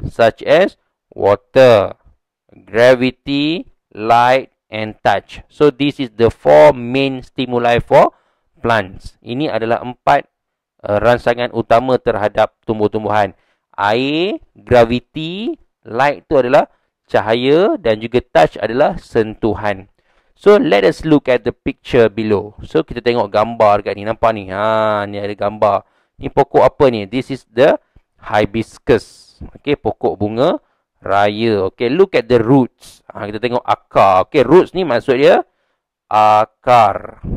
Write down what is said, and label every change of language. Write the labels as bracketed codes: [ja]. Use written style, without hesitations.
[en] Such as water, gravity, light and touch. So this is the 4 main stimuli for plants. [ms] Ini adalah 4 rangsangan utama terhadap tumbuh-tumbuhan. Air, gravity, light itu adalah cahaya dan juga touch adalah sentuhan. [en] So let us look at the picture below. [ms] So kita tengok gambar dekat ni, nampak ni. Ni ada gambar. Ni pokok apa ni? [en] This is the hibiscus. Okay, [ms] pokok bunga raya. Okay, [en] look at the roots. [ms] Kita tengok akar. Okay, roots ni maksud dia akar.